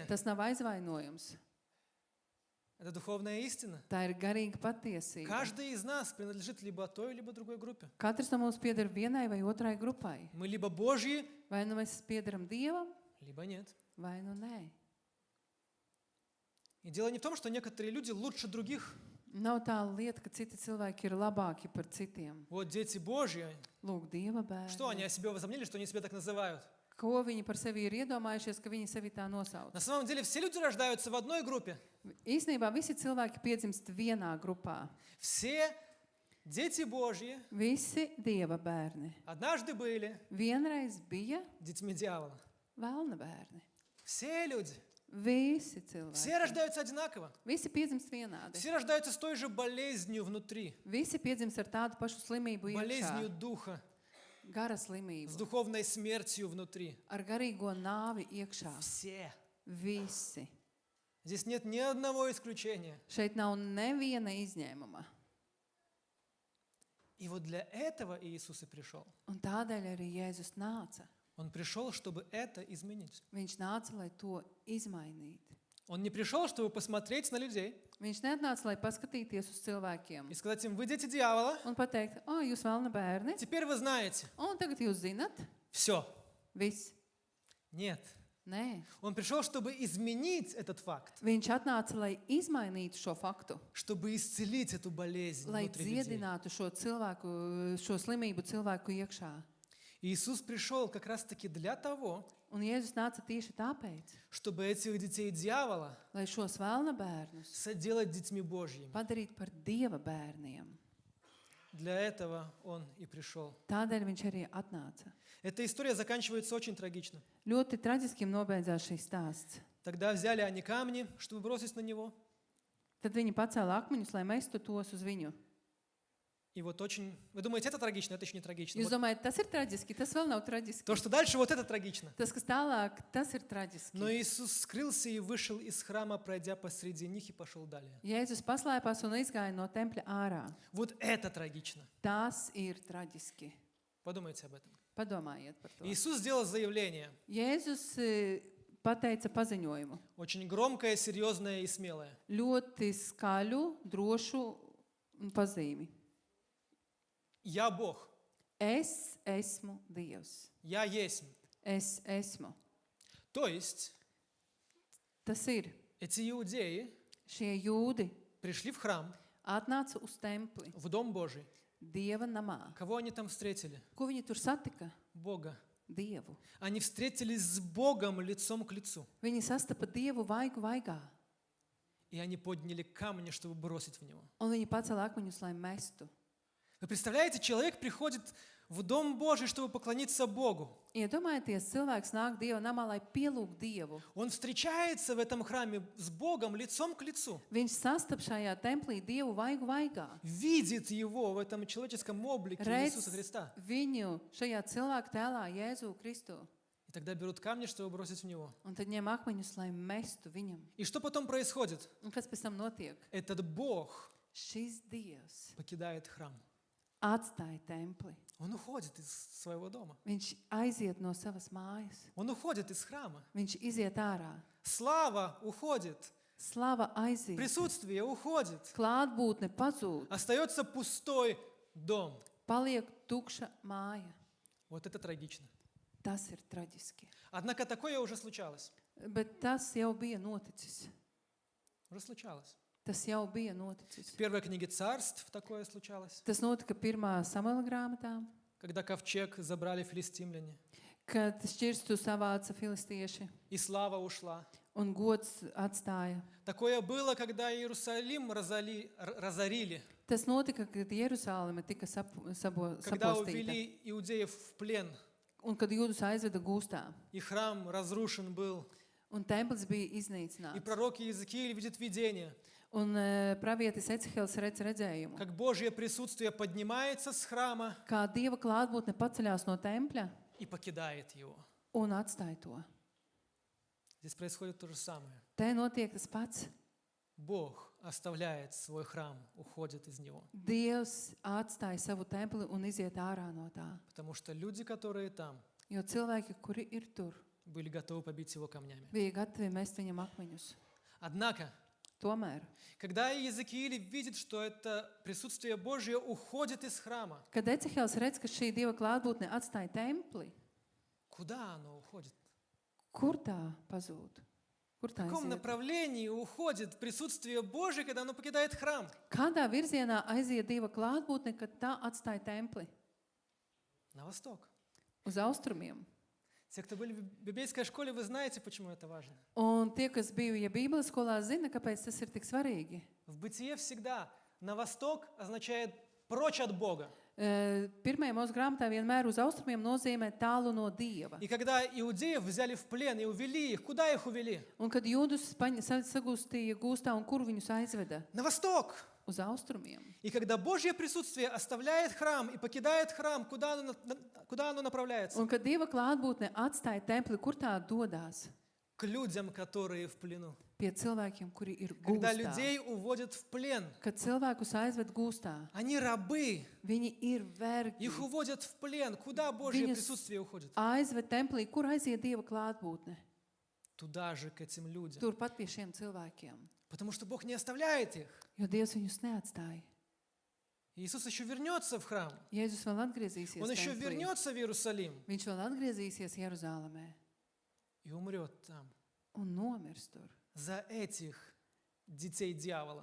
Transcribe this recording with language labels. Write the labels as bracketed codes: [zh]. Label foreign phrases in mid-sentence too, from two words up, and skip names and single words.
[lv] Tas nav aizvainojums. [ru] Это духовная истина. [lv] Tā ir garīga patiesība. [ru] Каждый из нас принадлежит либо той, либо другой группе. [lv] Katrs no mums pieder vienai vai otrai grupai. [ru] Мы либо Божьи, [lv] Vai nu mēs piederam Dievam, [ru] либо нет. [lv] vai nu nē. [ru] И дело не в том, что некоторые люди лучше других. [lv] Nav tā lieta, ka citi cilvēki ir labāki par citiem. [ru] Вот дети Божьи. [lv] Lūk, Dieva [ru] Что они [lv] bērni. [ru] о себе возомнили, что они себя так называют? [lv] Ko viņi par sevi ir iedomājušies, ka viņi sevi tā nosauc? [ru] На самом деле все люди рождаются в одной группе. [lv] Īsnībā visi cilvēki piedzimst vienā grupā. [ru] Все дети Божьи [lv] Visi Dieva bērni. [ru] однажды были [lv] Vienreiz bija [ru] детьми дьявола. [lv] vēlna bērni. [ru] Все люди. [lv] Visi [ru] Все [lv] cilvēki. [ru] рождаются одинаково. [lv] Visi piedzimst vienādi. [ru] Все рождаются с той же болезнью внутри, [lv] Visi piedzimst ar tādu pašu slimību [ru] болезнью [lv] iekšā. [ru] духа, [lv] Gara [ru] с [lv] slimību. [ru] духовной смертью внутри. [lv] Ar garīgo nāvi iekšā. [ru] Все. [lv] Visi. [ru] Здесь нет ни одного исключения. [lv] Šeit nav neviena izņēmuma. [ru] И вот для этого Иисус и пришел. [lv] Un tādēļ arī Jēzus nāca. [ru] Он пришел, чтобы это изменить. [lv] Viņš nāca, lai to izmainītu. [ru] Он не пришел, чтобы посмотреть на людей [lv] Viņš neatnāca, lai paskatīties uz cilvēkiem [ru] и сказать им: вы дети дьявола, [lv] un pateikt, o, jūs vēlna bērni, [ru] теперь вы знаете. [lv] un tagad jūs zinat, [ru] Все. [lv] viss. [ru] Нет. [lv] Nē. [ru] Он пришел, чтобы изменить этот факт, [lv] Viņš atnāca, lai izmainītu šo faktu, [ru] чтобы исцелить эту болезнь [lv] lai [ru] внутри людей. [lv] dziedinātu šo slimību cilvēku iekšā. [ru] Иисус пришел как раз-таки для того, [lv] Un Jēzus nāca tieši tāpēc, [ru] чтобы этих детей дьявола [lv] lai šos vēlna bērnus [ru] соделать детьми Божьими. [lv] padarītu par Dieva bērniem. [ru] Для этого Он и пришел. [lv] Tādēļ viņš arī atnāca. [ru] Эта история заканчивается очень трагично. [lv] Ļoti traģiski nobeidzās šīs stāsts. [ru] Тогда взяли они камни, чтобы бросить на него. [lv] Tad viņi pacēla akmeņus, lai mestu tos uz viņu. [ru] И вот очень... Вы думаете, это трагично? Это еще не трагично. [lv] Jūs [ru] Вот [lv] domājat, tas ir traģiski, tas vēl nav traģiski. [ru] то, что дальше, вот это трагично. [lv] Tas, kas tālāk, tas ir traģiski. [ru] Но Иисус скрылся и вышел из храма, пройдя посреди них, и пошел далее. [lv] Jēzus paslēpās un izgāja no tempļa ārā. [ru] Вот это трагично. [lv] Tas ir traģiski. [ru] Подумайте об этом. [lv] Padomājiet par to. [ru] Иисус сделал заявление. [lv] Jēzus pateica paziņojumu. [ru] Очень громкое, серьезное и смелое. [lv] Ļoti skaļu, drošu pazīmi. [ru] Я Бог. [lv] Es esmu Dievs. [ru] Я есть. [lv] Es esmu. [ru] То есть [lv] Tas ir. [ru] эти иудеи [lv] Šie jūdi [ru] пришли в храм, [lv] atnāca uz templi, [ru] в Дом Божий. [lv] Dieva namā. [ru] Кого они там встретили? [lv] Ko viņi tur satika? [ru] Бога. [lv] Dievu. [ru] Они встретились с Богом лицом к лицу. [lv] Viņi sastapa Dievu vaigu vaigā, [ru] И они подняли камни, чтобы бросить в него. [lv] un viņi pacēla akmeņus, lai mestu. [ru] Вы представляете, человек приходит в Дом Божий, чтобы поклониться Богу. [lv] Iedomājieties, cilvēks nāk Dieva namā, lai pielūgtu Dievu. [ru] Он встречается в этом храме с Богом лицом к лицу. [lv] Viņš sastap šajā templī Dievu vaigu vaigā. [ru] Видит его в этом человеческом облике [lv] Redz [ru] Иисуса Христа. [lv] viņu šajā cilvēka tēlā, Jēzu Kristu. [ru] И тогда берут камни, чтобы бросить в него. [lv] Un tad ņem akmeņus, lai mestu viņam. [ru] И что потом происходит? [lv] Un kas pēc tam notiek? [ru] Этот Бог [lv] Šis Dievs [ru] покидает храм. [lv] atstāja templi. [ru] Он уходит из своего дома. [lv] Viņš aiziet no savas mājas. [ru] Он уходит из храма. [lv] Viņš iziet ārā. [ru] Слава уходит. [lv] Slava aiziet. [ru] Присутствие уходит. [lv] Klātbūtne pazūd. [ru] Остается пустой дом. [lv] Paliek tukša māja. [ru] Вот это трагично. [lv] Tas ir traģiski. [ru] Однако такое уже случалось. [lv] Bet tas jau bija noticis. [ru] Уже случалось. [lv] Tas jau bija noticis. [ru] В первой книге Царств такое случалось, [lv] Tas notika 1. Samuela grāmatā, [ru] когда ковчег забрали филистимляне, [lv] kad šķirstu savāca filistieši [ru] и слава ушла. [lv] un gods atstāja. [ru] Такое было, когда Иерусалим разорили, [lv] Tas notika, kad Jeruzāleme tika [ru] когда [lv] sapostīta [ru] увели иудеев в плен, [lv] un kad jūdus aizveda gūstā. [ru] и храм разрушен был, [lv] Un templis bija [ru] и [lv] iznīcināts. [ru] пророк Иезекииль видит видение, [lv] Un pravietis Ecehēls redz redzējumu, [ru] как Божье присутствие поднимается с храма [lv] kā Dieva klātbūtne paceļās no tempļa [ru] и покидает его. [lv] un atstāja to. [ru] Здесь происходит то же самое. [lv] Te notiek tas pats. [ru] Бог оставляет свой храм, уходит из него, [lv] Dievs atstāja savu templi un iziet ārā no tā. [ru] потому что люди, которые там, [lv] Jo cilvēki, kuri ir tur, [ru] были готовы побить его камнями. [lv] bija gatavi mest viņam akmeņus. [ru] Однако, [lv] Tomēr, [ru] когда Иезекииль видит, что это присутствие Божье уходит из храма, [lv] kad Ecehēls redz, ka šī Dieva klātbūtne atstāja templi, [ru] куда оно уходит? [lv] kur tā pazūd? Kur [ru] В [lv] tā [ru] каком [lv] aiziet? [ru] направлении уходит присутствие Божье, когда оно покидает храм? [lv] Kādā virzienā aiziet Dieva klātbūtne, kad tā atstāja templi? [ru] На восток. [lv] Uz austrumiem. [ru] Те, кто были в библейской школе, вы знаете, почему это важно. [lv] Un tie, kas bija Bībeles skolā, zina, kāpēc tas ir tik svarīgi. [ru] В бытие всегда на восток означает прочь от Бога. [lv] Pirmajā mūsu grāmatā vienmēr uz austrumiem nozīmē tālu no Dieva. [ru] И когда иудеев взяли в плен и увели их, куда их увели? [lv] Un kad jūdus sagūstīja gūstā un kur viņus aizveda? [ru] На восток. [lv] Uz austrumiem. [ru] И когда Божье присутствие оставляет храм и покидает храм, куда оно направляется? [lv] Un kad Dieva klātbūtne atstāja templi, kur tā dodās? [ru] К людям, которые в плену. [lv] Pie cilvēkiem, kuri ir [ru] Когда [lv] gūstā. [ru] людей уводят в плен, [lv] Kad cilvēkus aizved gūstā, [ru] они рабы, [lv] viņi ir vergi. [ru] их уводят в плен. Куда Божье [lv] Viņus [ru] присутствие уходит? [lv] aizved templī, kur aiziet Dieva klātbūtne. [ru] Туда же, к этим людям. [lv] Turpat pie šiem cilvēkiem. [ru] Потому что Бог не оставляет их. [lv] Jo Dievs viņus neatstāja. [ru] Иисус еще вернется в храм. [lv] Jēzus vēl atgriezīsies [ru] Он еще [lv] templī. [ru] вернется в Иерусалим [lv] Viņš vēl atgriezīsies Jeruzālēmē [ru] и умрет там [lv] un nomirs tur [ru] за этих детей дьявола.